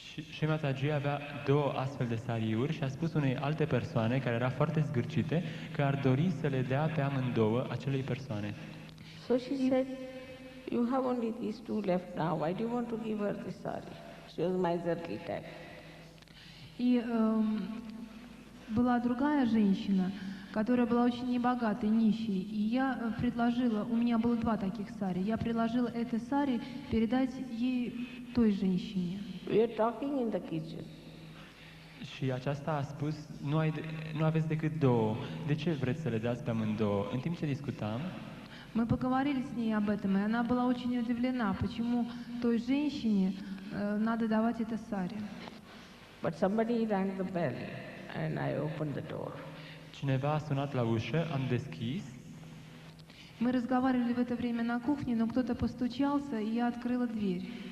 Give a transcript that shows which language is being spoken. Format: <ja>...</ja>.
<ro>Și Mataji avea două astfel de sariuri și a spus unei alte persoane care era foarte zgârcite că ar dori să le dea pe amândouă acelei persoane.</ro> <en>So she said, you have only these two left now, why do you want to give her this sari? She was miserly type.</en> <ru>И была другая женщина, которая была очень небогатой, нищей. И я предложила, у меня было два таких сари, я предложила это сари передать ей той женщине.</ru> <en>We are talking in the kitchen.</en> <ro>Și aceasta a spus, nu aveți decât două, de ce vreți să le dați pe amândouă? În timp ce discutam,</ro> <ru>Мы поговорили с ней об этом, и она была очень удивлена, почему той женщине надо давать это сари.</ru> <en>But somebody rang the bell and I opened the door.</en> <ro>Cineva a sunat la ușă, am deschis.</ro> <ru>Мы разговаривали в это время на кухне, но кто-то постучался, и я открыла дверь.</ru>